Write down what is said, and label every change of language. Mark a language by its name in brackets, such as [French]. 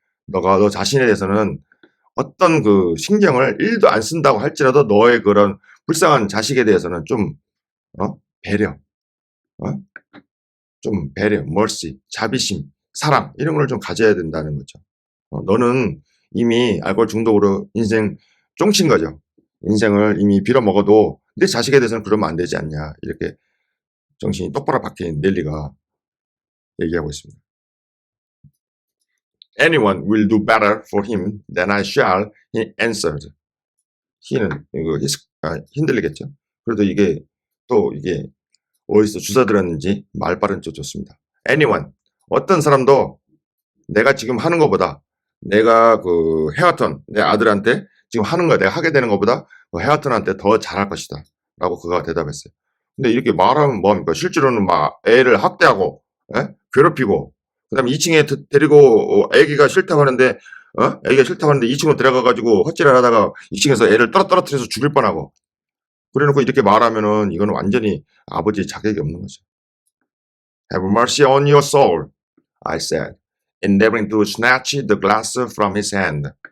[Korean] 너 자신에 대해서는 어떤 그 신경을 1도 안 쓴다고 할지라도 너의 그런 불쌍한 자식에 대해서는 좀 배려, 좀 배려, mercy, 자비심, 사랑 이런 걸 좀 가져야 된다는 거죠. 너는 이미 알코올 중독으로 인생 쫑친 거죠. 인생을 이미 빌어먹어도 내 자식에 대해서는 그러면 안 되지 않냐. 이렇게 정신이 똑바로 박힌 넬리가 얘기하고 있습니다. [English] Anyone will do better for him than I shall, he answered. [Korean] he는 이거 힘들리겠죠. 그래도 이게 또 이게 어디서 주워 들었는지 말 발음 좀 좋습니다. Anyone, 어떤 사람도 내가 지금 하는 것보다 내가 그 헤어턴 내 아들한테 지금 하는 거 내가 하게 되는 것보다 그 헤어턴한테 더 잘할 것이다 라고 그가 대답했어요. 근데 이렇게 말하면 뭐합니까? 실제로는 막 애를 학대하고 괴롭히고 그 다음에 2층에 데리고 애기가 싫다고 하는데 애기가 싫다고 하는데 2층으로 들어가가지고 헛질을 하다가 2층에서 애를 떨어뜨려서 죽일 뻔하고 그래놓고 이렇게 말하면은 이거는 완전히 아버지 자격이 없는 거죠. [English] Have mercy on your soul, I said, endeavoring to snatch the glass from his hand.